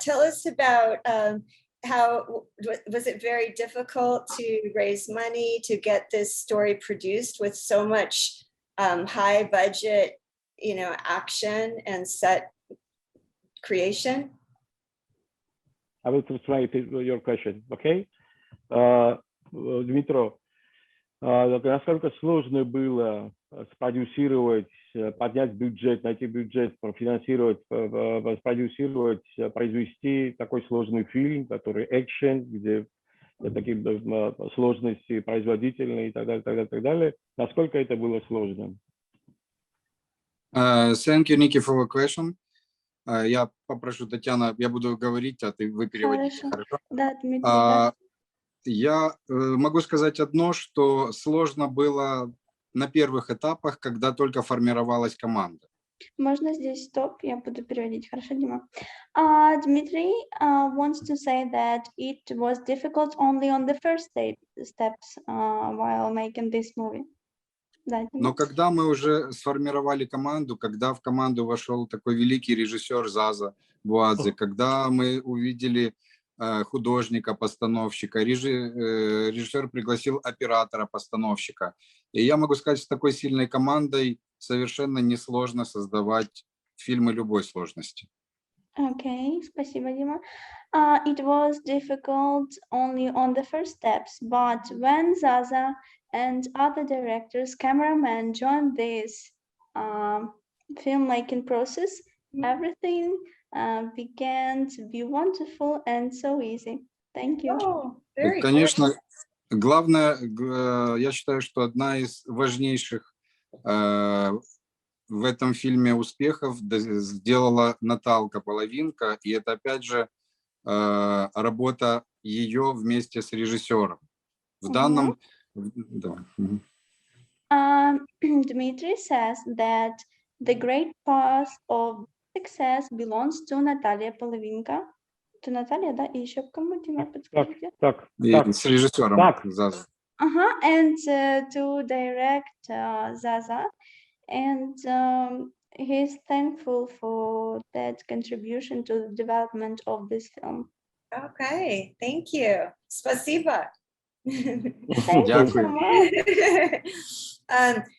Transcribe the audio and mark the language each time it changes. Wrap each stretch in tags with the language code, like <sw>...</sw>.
<en>Tell us about how was it very difficult to raise money to get this story produced with so much high budget, you know, action and set creation? I will translate your question, okay?</en> <ru>Дмитро, насколько сложно было спродюсировать, поднять бюджет, найти бюджет, профинансировать, спродюсировать, произвести такой сложный фильм, который экшен, где такие сложности производительные и так далее. Насколько это было сложно?</ru> <en>Thank you, Nikki, for the question.</en> <ru>Я попрошу Татьяна, я буду говорить, а вы переводите. Хорошо? Да, Дмитрий, Я могу сказать одно, что сложно было на первых этапах, когда только формировалась команда. Можно здесь стоп, я буду переводить. Хорошо, Дима?</ru> <en>Dmitry wants to say that it was difficult only on the first steps while making this movie.</en> <ru>Да, Но когда мы уже сформировали команду, когда в команду вошел такой великий режиссер Заза, Буадзе, когда мы увидели художника, постановщика, режиссер пригласил оператора, постановщика. И я могу сказать, с такой сильной командой совершенно несложно создавать фильмы любой сложности. Okay, спасибо, Дима.</ru> <en>It was difficult only on the first steps, but when Zaza and other directors, cameramen joined this filmmaking process, everything began to be wonderful and so easy. Thank you. Oh, very</en> <ru>Конечно,</ru> <en>good.</en> <ru>главное, я считаю, что одна из важнейших в этом фильме успехов сделала Наталка Polovynka, и это опять же работа ее вместе с режиссером. В данном... Да.</ru> <en>Dmitry says that the great part of success belongs to Natalia Polovynka. To Natalia, да?</en> <ru>И еще кому, Дима, подскажите? Так. С режиссером Zaza.</ru> <en>And to direct Zaza. And he's thankful for that contribution to the development of this film. Okay, thank you. Spasiba. Thank you so much.</en>